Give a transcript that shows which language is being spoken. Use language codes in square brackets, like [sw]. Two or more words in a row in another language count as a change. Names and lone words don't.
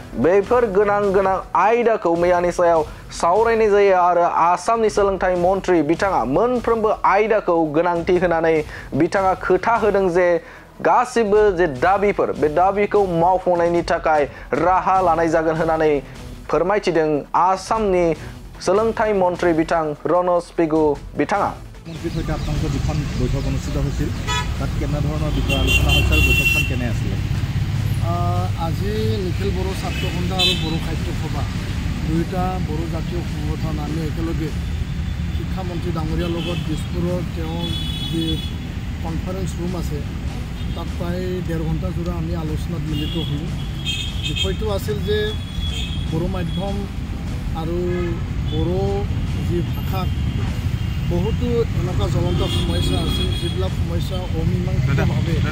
[brx] बेफोर गोनां आयदाखौ मैयानि सायाव सावरायनाय जायो आरो आसामनि सोलोंथाइ मन्थ्रि बिथाङा मोनफ्रोमबो आयदाखौ गोनांथि होनानै बिथाङा खोथा होदों जे गासिबो जे दाबिफोर बे दाबिखौ मावफुंनायनि थाखाय राहा लानाय जागोन होननानै फोरमायथिदों आसामनि सोलोंथाइ मन्थ्रि बिथां रनज पेगु बिथाङा [as] মন্ত্ৰীৰ সৈতে আপোনালোকৰ দুখন বৈঠক অনুষ্ঠিত হৈছিল তাত কেনেধৰণৰ বিষয়ে আলোচনা হৈছিল বৈঠকখন কেনে আছিলে আজি নিখিল বড়ো ছাত্ৰ সন্থা আৰু বড়ো সাহিত্য সভা দুয়োটা বড়ো জাতীয় সংগঠন আমি একেলগে শিক্ষামন্ত্ৰী ডাঙৰীয়াৰ লগত দিছপুৰৰ তেওঁ যি [en] conference room [as] আছে তাত প্ৰায় 1.5 ঘণ্টা জোৰা আমি আলোচনাত মিলিত হলোঁ বিষয়টো আছিল যে বড়ো মাধ্যম আৰু বড়ো যি ভাষা বহুতো এনেকুৱা জ্বলন্ত সমস্যা আছে যিবিলাক সমস্যা অমীমাংসিতভাৱে